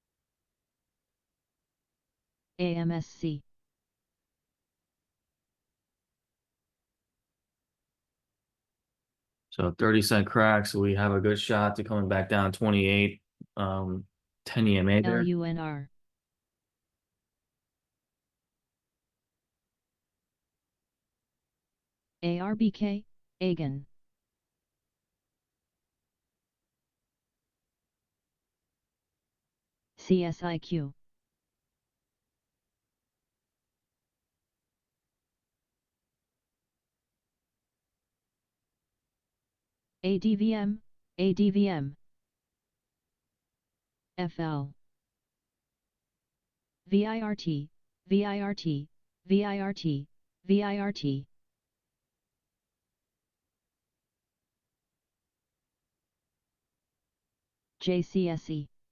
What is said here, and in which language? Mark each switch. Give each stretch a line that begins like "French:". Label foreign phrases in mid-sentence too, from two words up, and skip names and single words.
English: AMSC. So 30-cent crack, so we have a good shot to coming back down 28, 10 EMA there. LUNR. ARBK, AGAN. CSIQ. ADVM, ADVM. FL. VIRT, VIRT, VIRT, VIRT. JCSE.